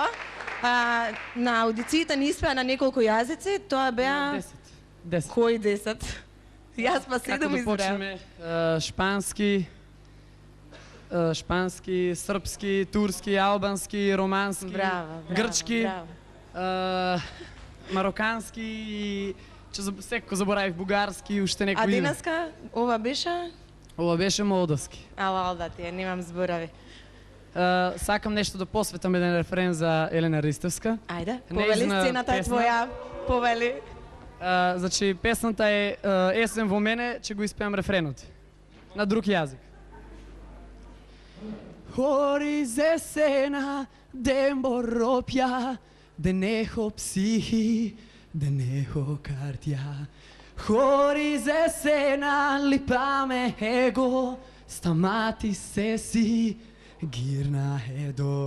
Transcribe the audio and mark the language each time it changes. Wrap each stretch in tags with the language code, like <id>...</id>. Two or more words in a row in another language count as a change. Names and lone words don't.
<mk>Na аудициите не испеа на неколку јазици, тоа беа 10. Кои 10? Јас па 7 Како да избрав. почнеме шпански, српски, турски, албански, романски, Браво, грчки, браво. марокански и секако заборавив бугарски, уште некои А име. денеска ова беше? Ова беше молдовски. Ала да ти, немам зборови. Сакам нешто да посветам еден рефрен за Елена Ристевска. Ајде, повели, Нејзина сцената е песна. твоја. Повели. Значи, песната е Есен во мене, ќе го испеам рефренот. На друг јазик.</mk> <el>Χωρίς εσένα δεν μπορώ πια, δεν έχω ψυχή, δεν έχω καρδιά. Χωρίς εσένα λυπάμαι εγώ, σταμάτησε εσύ, γύρνα εδώ.</el>